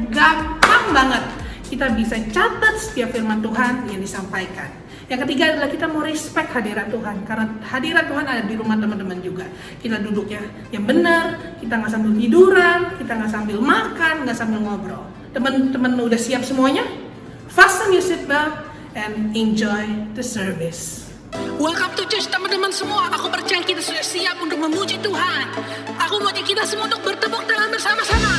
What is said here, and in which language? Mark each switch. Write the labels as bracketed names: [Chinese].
[Indonesian] Gampang banget. Kita bisa catat setiap firman Tuhan yang disampaikan. Yang ketiga adalah kita mau respect hadirat Tuhan, karena hadirat Tuhan ada di rumah teman-teman juga. Kita duduknya yang benar, kita nggak sambil tiduran, kita nggak sambil makan, nggak sambil ngobrol. Teman-teman udah siap semuanya? [English] Fasten your seatbelt and enjoy the service. Welcome to church [Indonesian] teman-teman semua. Aku percaya kita sudah siap untuk memuji Tuhan. Aku mau ajak kita semua untuk bertepuk tangan bersama-sama.